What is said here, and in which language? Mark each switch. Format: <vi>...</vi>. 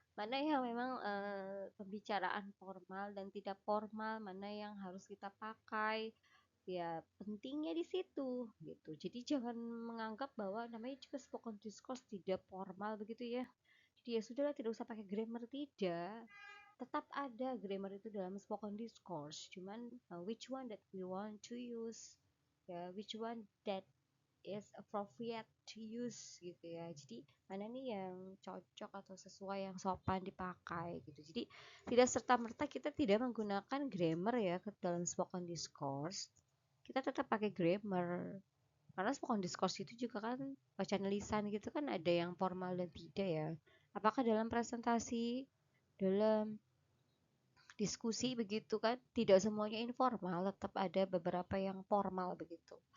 <id>Mana yang memang pembicaraan formal dan tidak formal, mana yang harus kita pakai. Ya pentingnya di situ gitu. Jadi jangan menganggap bahwa namanya juga spoken discourse tidak formal begitu ya. Jadi ya sudahlah, tidak usah pakai grammar, tidak. Tetap ada grammar itu dalam spoken discourse.</id> <en>Cuman which one that we want to use, ya, which one that is appropriate to use gitu ya.</en> <id>Jadi mana nih yang cocok atau sesuai, yang sopan dipakai gitu. Jadi tidak serta-merta kita tidak menggunakan grammar ya ke dalam spoken discourse. Kita tetap pakai grammar. Karena spoken discourse itu juga kan bacaan lisan gitu kan, ada yang formal dan tidak ya. Apakah dalam presentasi, dalam diskusi begitu kan, tidak semuanya informal, tetap ada beberapa yang formal begitu.</id>